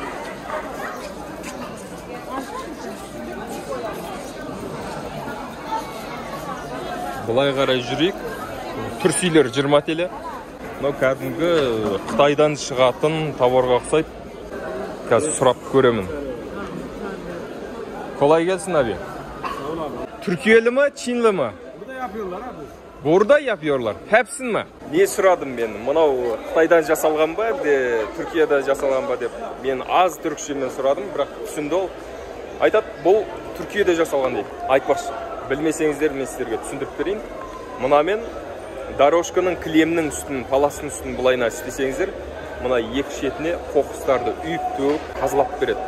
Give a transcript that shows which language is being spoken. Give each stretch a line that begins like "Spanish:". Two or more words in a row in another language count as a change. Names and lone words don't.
Kazakh: Бұлай қарай жүрейік. Түрсилер 20 теле. Мынау кәдімгі Қытайдан шығатын тауарға ұқсайды. Қазір сұрап көремін.
Turkish: Kolay gelsin abi. Türkiye'li mi, Çinli mi? Burada yapıyorlar abi. Burada yapıyorlar. Hepsin mi? Ne
Kazakh: сұрадым мен? Мынау Қытайдан жасалған ба, Түркияда жасалған ба деп. Мен аз түркшемен сұрадым, бірақ түсінді ол. Айтады, бұл Түркияда жасалған дейді. Айтпақшы. Білмесеңіздер мен сіздерге түсіндіріп берейін. Мына мен дорожканың кілемнің үстін, паласының үстін бұлайына істесеңіздер, мына екі шетіне қоқыстарды үйіп-төгіп қазылап береді.